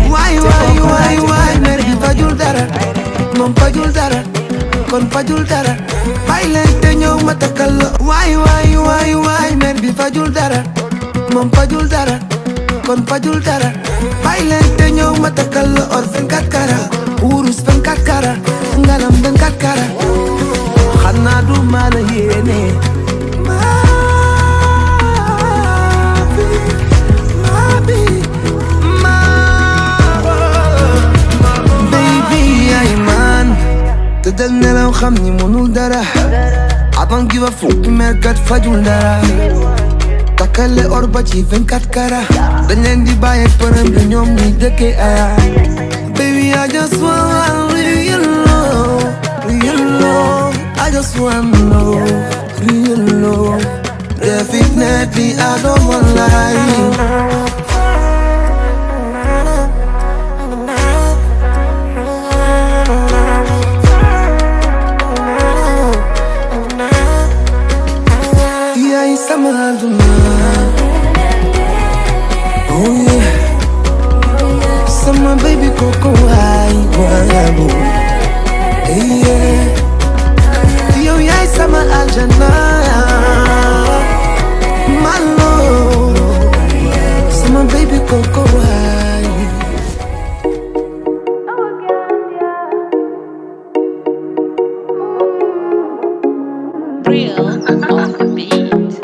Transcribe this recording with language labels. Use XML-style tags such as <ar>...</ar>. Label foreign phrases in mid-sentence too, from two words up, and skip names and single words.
<wo>waay mer bi fajul dara moom fajul dara kon fajul dara bàyyi leen te ñëw ma takkal la waay mer bi fajul dara moom fajul dara kon fajul dara bàyyi leen te ñëw ma takkal la or 24 kara wurus 24 kara ngalam 24 kara xanaa du ma la yéene tëddal nelaw xam ni mënul dara</wo> <en>I don't give a fuck</en> <wo>merkat fajul dara takkale or ba ci 24 kara dañ leen di bàyyi përëm bi ñoom ñi dëkke</wo> <en>aya baby I just want real love I just want real love definitely I don't want lie</en> <wo>sama aduna oh yeah sama baby koko ay walabu yeah yow yaay sama aljana</wo> <en>my love</en> <wo>sama baby koko ay</wo> <en>Real on the beat.</en>